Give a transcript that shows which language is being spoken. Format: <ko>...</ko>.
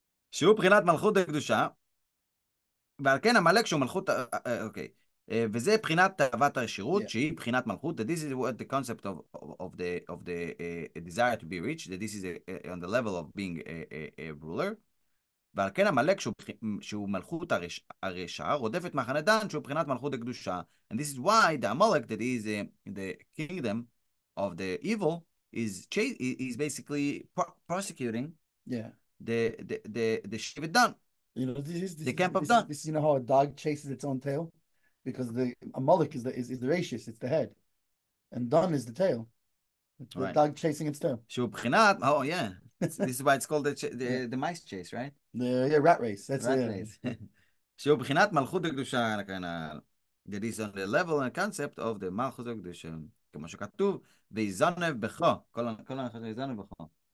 <he>שהוא בחינת מלכות הקדושה, ועל כן עמלק שהוא מלכות, אוקיי. וזה בחינת תאוות השירות, שהיא בחינת מלכות,</he> <en>that this is what the concept of the desire to be rich, that this is on the level of being a ruler,</en> <he>ועל כן עמלק שהוא מלכות הרשע, רודף את מחנה דן שהוא בחינת מלכות הקדושה.</he> <en>And this is why the Amalek, that is the kingdom of the evil, is basically prosecuting the Shevet Dan. You know, this the camp of Dan. This, you know how a dog chases its own tail? Because the Amalek is the rachis, it's the head. And Dan is the tail. It's the dog chasing its tail.</en> <he>שהוא בחינת,</he> <en>oh yeah. This is why it's called the mice chase, right? The rat race. That's rat race.</en> <he>שהוא בחינת מלכות הקדושה,</he> <en>that is on the level and concept of the</en> <he>מלכות הקדושה, כמו שכתוב, ויזנב בכו, כל הנחת ויזנב בכו.</he>